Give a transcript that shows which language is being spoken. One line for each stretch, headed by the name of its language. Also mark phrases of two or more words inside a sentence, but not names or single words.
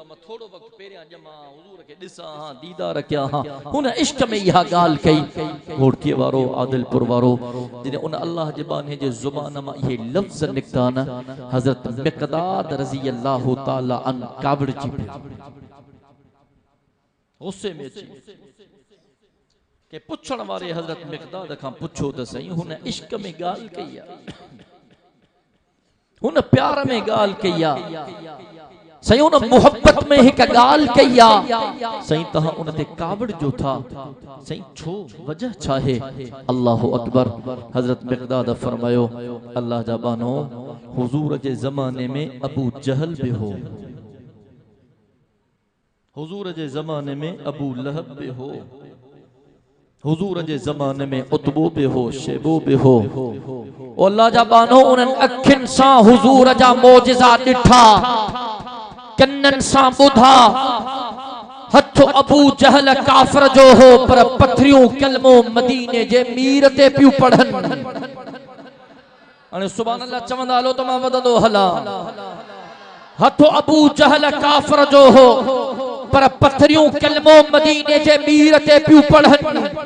Sindhi: मां थोड़ो वक्त पहिरियां ॼमा हुजूर के ॾिसां हां दीदार कया हां हुन इश्क में इहा गाल कई घोड़कीअ वारो आदिलपुर वारो जॾहिं उन अल्लाह जे बाने जे ज़ुबान मां इहे लफ़्ज़ निकता न हज़रत मिक़दाद
Arabic: رضي الله تعالى عن
Sindhi: कावड़जी गुस्से में अची के पुछण वारे हज़रत मिक़दाद खां पुछो त सही हुन इश्क में गाल कई आ हुन प्यार में गाल कई आ सही हुन मोहब्बत में हिक गाल कई आ सही तहां उन ते कावड़ जो था सही छो वजह छा है
Arabic: الله أكبر
Sindhi: हज़रत मिक़दाद फरमायो अल्लाह जा बानो हुजूर जे ज़माने में अबू जहल भी हो हुजूर जे ज़माने में अबू लहब भी हो हुजूर जे ज़माने में उतबो भी हो शेबो भी हो अल्लाह जा बानो उन्हनि अखियुनि सां हुजूर जा मोजिज़ा ॾिठा कन्ननि सां ॿुधा हथ अबू जहल काफ़िर जो हो पर पथरियूं कलमो मदीने जे मीर ते पियूं पढ़नि हाणे
Arabic: سبحان الله
Sindhi: चवंदा हलो त मां वधंदो हला हथ अबू जहल काफ़िर जो हो पर पथरियूं कलमो मदीने जे मीर ते पियूं पढ़नि